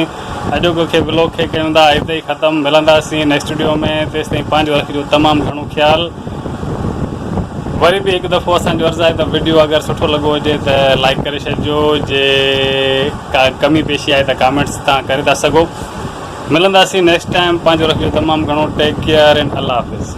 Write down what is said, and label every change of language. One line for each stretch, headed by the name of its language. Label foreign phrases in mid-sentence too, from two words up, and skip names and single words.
Sindhi: अॼोको व्लॉग खे कयूं था हिते ई ख़तमु। मिलंदासीं
English: next video
Sindhi: में। तेसिताईं पंहिंजो रखिजो तमामु घणो ख़्यालु। वरी बि हिकु दफ़ो असांजो अर्ज़ु आहे त वीडियो अगरि सुठो लॻो हुजे त लाइक करे छॾिजो, जे का कमी पेशी आहे त कमेंट्स तव्हां करे था सघो। मिलंदासीं
English: next time.
Sindhi: पंहिंजो रखिजो तमामु घणो।
English: take care and
Urdu: اللہ حافظ.